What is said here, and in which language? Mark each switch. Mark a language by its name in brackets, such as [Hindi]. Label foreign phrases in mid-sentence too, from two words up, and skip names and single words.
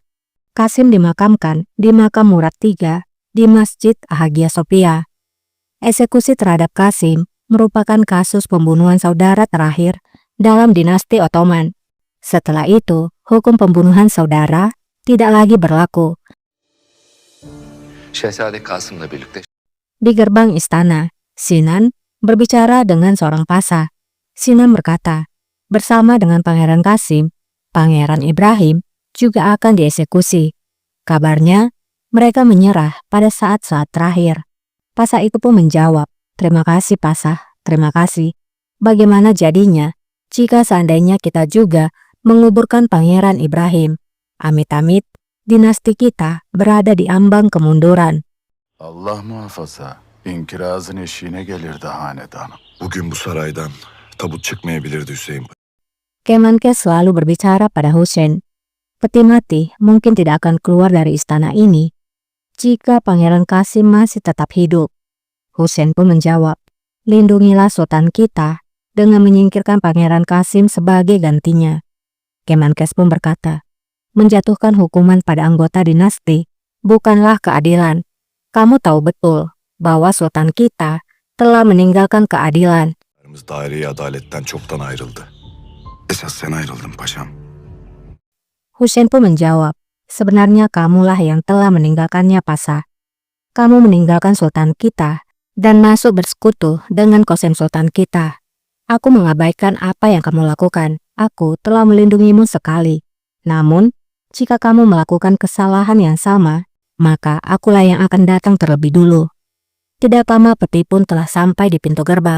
[Indonesian] Kasim dimakamkan di makam Murad III di Masjid Hagia Sophia. Eksekusi terhadap Kasim merupakan kasus pembunuhan saudara terakhir dalam dinasti Ottoman. Setelah itu, hukum pembunuhan saudara tidak lagi berlaku. [Turkish] Şehzade Kasım'la birlikte [Indonesian] Di gerbang istana, Sinan berbicara dengan seorang pasah. Sinan berkata, bersama dengan Pangeran Kasim, Pangeran Ibrahim juga akan dieksekusi. Kabarnya, mereka menyerah pada saat-saat terakhir. Pasah itu pun menjawab, terima kasih pasah, terima kasih. Bagaimana jadinya jika seandainya kita juga menguburkan Pangeran Ibrahim? Amit-amit, dinasti kita berada di ambang kemunduran. [Turkish] Allah muhafaza. İnkirazın eşiğine gelirdi hanedanım. Bugün bu saraydan tabut çıkmayabilirdi Hüseyin. [Indonesian] Kemenkes selalu berbicara pada Hussein. Peti mati mungkin tidak akan keluar dari istana ini jika Pangeran Kasim masih tetap hidup. Hussein pun menjawab, lindungilah sultan kita dengan menyingkirkan Pangeran Kasim sebagai gantinya. Kemenkes pun berkata, menjatuhkan hukuman pada anggota dinasti bukanlah keadilan. Kamu tahu betul bahwa sultan kita telah meninggalkan keadilan. [Turkish] Daire-i adaletten çoktan ayrıldı. Esas sen ayrıldın paşam. [Indonesian] Hussein pun menjawab, sebenarnya kamulah yang telah meninggalkannya pasah. Kamu meninggalkan sultan kita dan masuk bersekutu dengan Qasim sultan kita. Aku mengabaikan apa yang kamu lakukan. Aku telah melindungimu sekali. Namun, jika kamu melakukan kesalahan yang sama, maka akulah yang akan datang terlebih dulu. Tidak lama peti pun telah sampai di pintu gerbang.